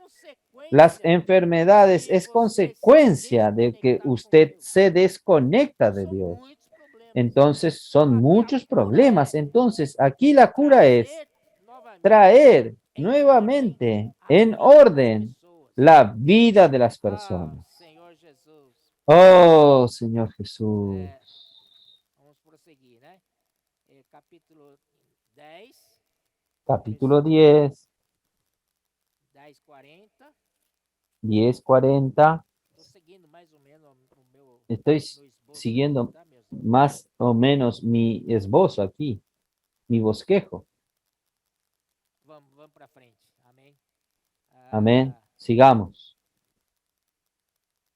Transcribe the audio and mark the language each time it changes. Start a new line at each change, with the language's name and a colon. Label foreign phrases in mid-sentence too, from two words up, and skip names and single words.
Spanish: Las enfermedades es consecuencia de que usted se desconecta de Dios. Entonces son muchos problemas. Entonces aquí la cura es traer nuevamente en orden la vida de las personas. Oh, Señor Jesús.
Portuguese: Vamos prosseguir, né? Capítulo 10. Capítulo 10, 10:40. 10:40. Estou seguindo mais ou menos o meu
Spanish: Estoy
Portuguese: esboço,
Spanish: siguiendo
Portuguese: tá, meus?
Spanish: más o menos mi esbozo aquí, mi bosquejo.
Portuguese: Vamos para frente. Amém.
Spanish: Amén. Sigamos.